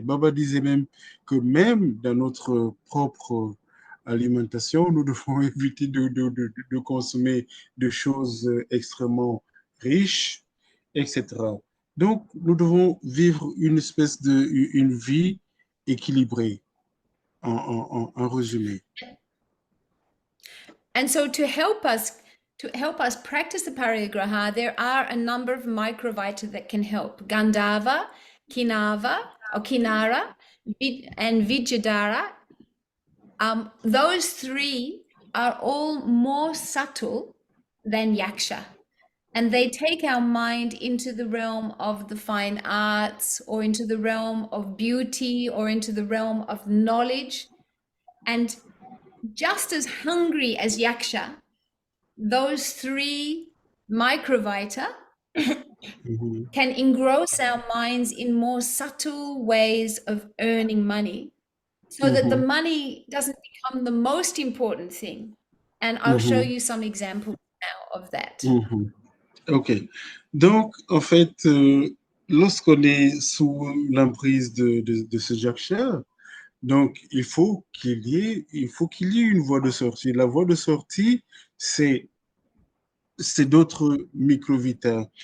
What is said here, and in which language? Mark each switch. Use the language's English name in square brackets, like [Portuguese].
[French] Baba disait même que même dans notre propre alimentation, nous devons éviter de consommer des choses extrêmement riches, etc. Donc, nous devons vivre une vie équilibrée, en résumé. [English] And so to help us practice the parigraha, there are a number of microvita that can help. Gandhava, Kinava, or Kinara, and Vijayadhara. Those three are all more subtle than yaksha. And they take our mind into the realm of the fine arts, or into the realm of beauty, or into the realm of knowledge. And just as hungry as yaksha, those three microvita can engross our minds in more subtle ways of earning money, so that the money doesn't become the most important thing. And I'll show you some examples now of that. OK. [French] Donc, en fait, lorsqu'on est sous l'emprise de ce Jaksha, donc il faut qu'il y ait une voie de sortie. La voie de sortie, c'est d'autres microvita.